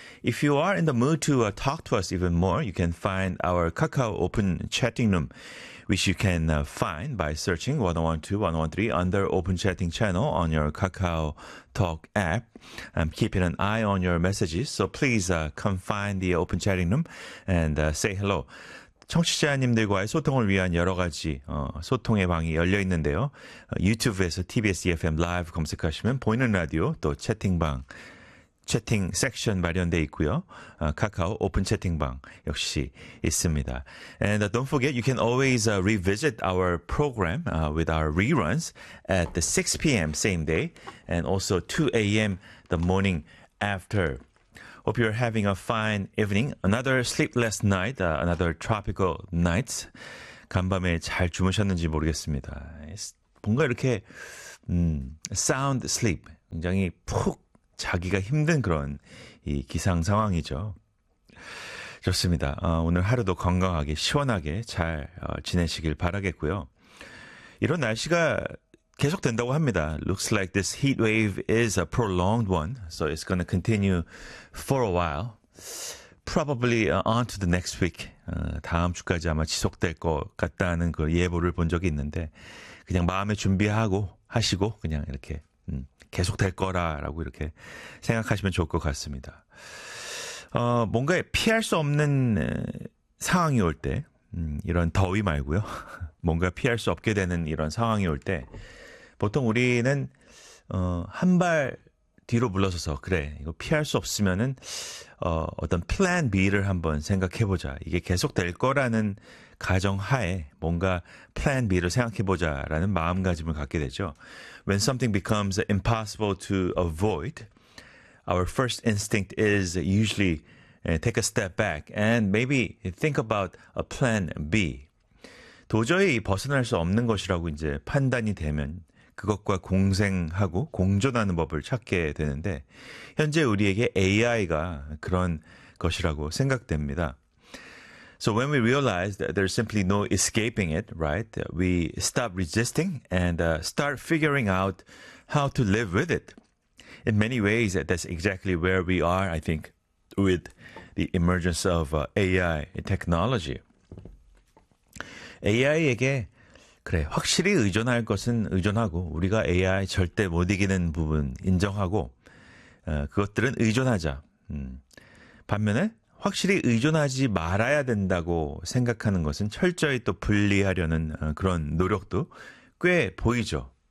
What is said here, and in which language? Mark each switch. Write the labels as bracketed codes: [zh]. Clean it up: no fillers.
[en] If you are in the mood to talk to us even more, you can find our Kakao Open Chatting Room, which you can find by searching 101.2, 101.3 under Open Chatting Channel on your Kakao Talk app. I'm keeping an eye on your messages, so please come find the Open Chatting Room and say hello. [ko] 청취자님들과의 소통을 위한 여러 가지 소통의 방이 열려 있는데요. 유튜브에서 TBS EFM 라이브 검색하시면 보이는 라디오 또 채팅방, 채팅 섹션 마련되어 있고요. 카카오 오픈 채팅방 역시 있습니다. [en] And don't forget, you can always revisit our program with our reruns at the 6 p.m. same day and also 2 a.m. the morning after. Hope you're having a fine evening. Another sleepless night, another tropical night. [ko] 간밤에 잘 주무셨는지 모르겠습니다. 뭔가 이렇게 [en] sound sleep, [ko] 굉장히 푹 자기가 힘든 그런 이 기상 상황이죠. 좋습니다. 오늘 하루도 건강하게 시원하게 잘 지내시길 바라겠고요. 이런 날씨가 계속 된다고 합니다. [en] Looks like this heat wave is a prolonged one, so it's going to continue for a while. Probably on to the next week. [ko] 다음 주까지 아마 지속될 것 같다는 그 예보를 본 적이 있는데, 그냥 마음에 준비하고 하시고 그냥 이렇게 계속 될 거라라고 이렇게 생각하시면 좋을 것 같습니다. 뭔가 피할 수 없는 상황이 올 때, 이런 더위 말고요. 뭔가 피할 수 없게 되는 이런 상황이 올 때, 보통 우리는 한 발 뒤로 물러서서 그래, 이거 피할 수 없으면은 어떤 플랜 B를 한번 생각해보자. 이게 계속 될 거라는 가정하에 뭔가 플랜 B를 생각해보자라는 마음가짐을 갖게 되죠. [en] When something becomes impossible to avoid, our first instinct is usually take a step back and maybe think about a plan B. [ko] 도저히 벗어날 수 없는 것이라고 이제 판단이 되면 그것과 공생하고 공존하는 법을 찾게 되는데, 현재 우리에게 AI가 그런 것이라고 생각됩니다. [en] So when we realize that there's simply no escaping it, right? We stop resisting and start figuring out how to live with it. In many ways, that's exactly where we are, I think, with the emergence of AI technology. [ko] AI에게 그래, 확실히 의존할 것은 의존하고, 우리가 AI 절대 못 이기는 부분 인정하고, 그것들은 의존하자. 반면에 확실히 의존하지 말아야 된다고 생각하는 것은 철저히 또 분리하려는 그런 노력도 꽤 보이죠.